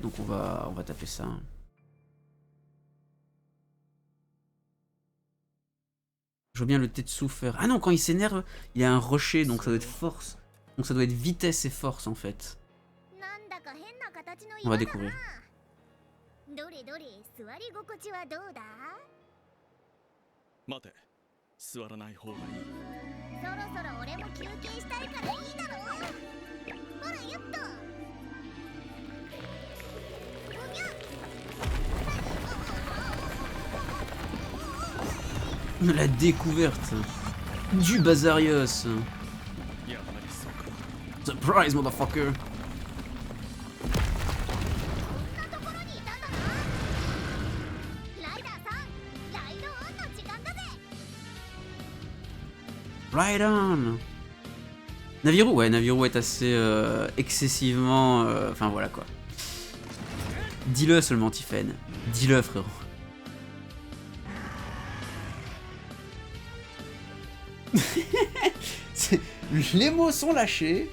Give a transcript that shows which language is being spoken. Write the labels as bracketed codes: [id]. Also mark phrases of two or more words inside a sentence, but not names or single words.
[fr] Donc on va taper ça. Je vois bien le Tetsu faire... Ah non, quand il s'énerve, il y a un rocher, donc ça doit être force. Donc ça doit être vitesse et force, en fait. On va découvrir. [ja] どれどれ座り心地はどうだ？待て、座らない方がいい。そろそろ俺も休憩したいからいいだろ。ほらやっと。おぎゃ。 [fr] La découverte du Bazarios. [ja] やはりそうか。 [en] Surprise, motherfucker. [ja] こんなところにいたんだな。ライダーさん、ライドオンの時間だぜ。 [en] Right on. [fr] Naviru, ouais, Naviru est assez excessivement... Enfin voilà quoi. Dis-le seulement, Tiffen. Dis-le, frérot. Les mots sont lâchés.